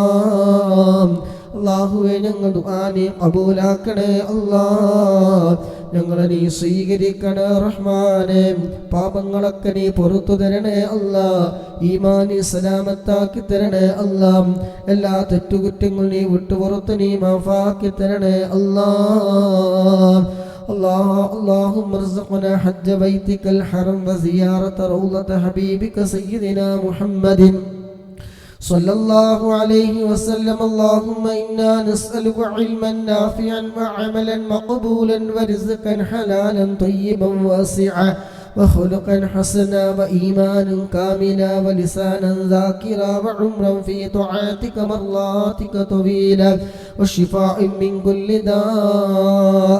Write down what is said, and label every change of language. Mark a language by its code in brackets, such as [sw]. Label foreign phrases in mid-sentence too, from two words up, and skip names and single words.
[ml] അല്ലാഹുവേ ഞങ്ങൾ ദുആ നീ ഖബൂലാക്കണേ അല്ലാ. ഞങ്ങളെ നീ സ്വീകരിക്കണേ റഹ്മാനേ. പാപങ്ങളൊക്കെ നീ പുറത്തു തരണേ അല്ലാ. ഈമാനി സലാമത്താക്കി തരണേ അല്ലാ. എല്ലാ തെറ്റുകുറ്റങ്ങളും നീ വിട്ടുപുറത്ത് നീ മാഫാക്കി തരണേ അല്ലാ. [ar] اللهم ارزقنا حج بيتك الحرم وزيارة روضة حبيبك سيدنا محمد صلى الله عليه وسلم. اللهم إنا نسألك علما نافعا وعملا مقبولا ورزقا حلالا طيبا واسعا وخلقا حسنا وإيمانا كاملا ولسانا ذاكرا وعمرا في طاعتك مرضاتك طويلا وشفاء من كل داء.